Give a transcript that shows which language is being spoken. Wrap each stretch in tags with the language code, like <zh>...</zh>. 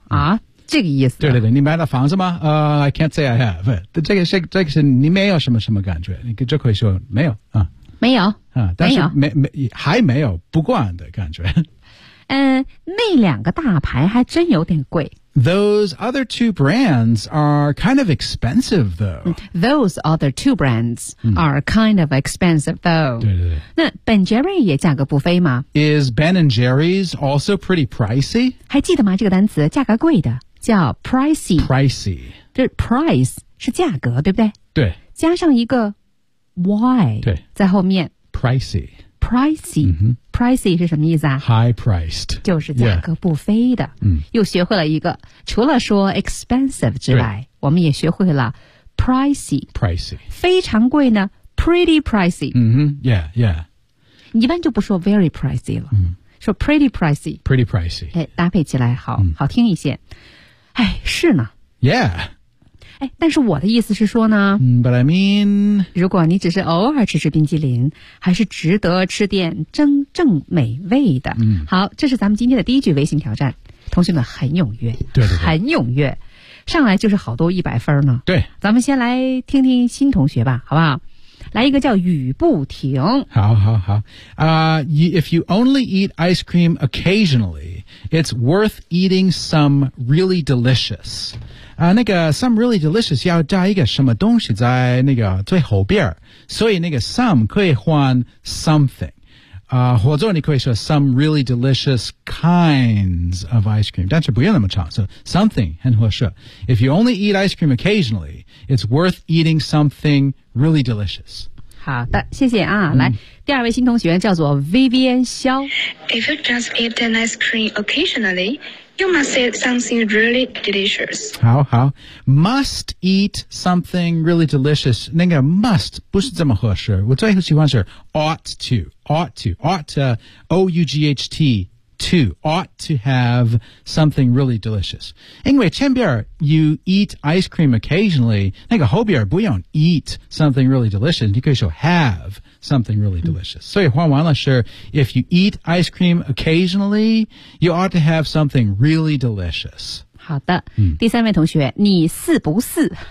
<zh>啊，这个意思。对对对，你买了房子吗？啊、</zh> <en>I can't say I have.</en> <zh>这个是你没有什么什么感觉，你就可以说没有啊。没有啊，但是没有不惯的感觉。那两个大牌还真有点贵。</zh> <en>Those other two brands are kind of expensive, though. Those other two brands are kind of expensive, though.</en> <zh>对对对。那 Ben Jerry 也价格不菲吗</zh> <en>？Is Ben and Jerry's also pretty pricey?</en> <zh>还记得吗？这个单词价格贵的叫 pricey。</zh> <en>Pricey</en> <zh>就是 price 是价格，对不对？对。加上一个 y 对在后面。</zh> <en>Pricey。 pricey、 mm-hmm.</en> <zh>Pricey 是什么意思啊</zh> <en>High priced</en> <zh>就是价格不菲的、</zh> <en>yeah.</en> <zh>又学会了一个除了说 expensive 之外我们也学会了 pricey 非常贵呢 pretty pricey、</zh> <en>mm-hmm. Yeah, yeah</en> <zh>你一般就不说 very pricey 了、 mm-hmm. 说 pretty pricey</zh> <en>Pretty pricey</en> <zh>哎，搭配起来好、mm-hmm. 好听一些哎，是呢</zh> <en>Yeah</en> <zh>哎，但是我的意思是说呢</zh> <en>But I mean</en> <zh>如果你只是偶尔吃吃冰淇淋还是值得吃点真正美味的、嗯、好这是咱们今天的第一句微信挑战同学们很踊跃对对对很踊跃上来就是好多一百分呢对咱们先来听听新同学吧好不好来一个叫雨不停</zh> <en>好好好、If you only eat ice cream occasionally It's worth eating some really delicious</en> <zh>那个</zh> <en>some really delicious</en> <zh>要加一个什么东西在那个最后边所以那个</zh> <en>some 可以换 something</en> <zh>或者你可以说</zh> <en>some really delicious kinds of ice cream</en> <zh>但是不要那么长</zh> <en>so something 很合适 If you only eat ice cream occasionally It's worth eating something really delicious</en> <zh>好的谢谢啊、嗯、来第二位新同学叫做 Vivian 萧</zh> <en>If you just eat an ice cream occasionallyYou must eat something really delicious. 好好 Must eat something really delicious.</en> <zh>那个 must 不是这么合适。我最喜欢是</zh> <en>ought to, ought to, ought to, O-U-G-H-T, to, ought to have something really delicious.</en> <zh>因为前边</zh> <en>you eat ice cream occasionally,</en> <zh>那个后边不用</zh> <en>eat something really delicious,</en> <zh>你可以说</zh> <en>have. Something really delicious.、Mm-hmm.</en> <zh>所以换完了是</zh> <en>if you eat ice cream occasionally, you ought to have something really delicious.</en> <zh>好的、嗯、第三位同学你是不是</zh>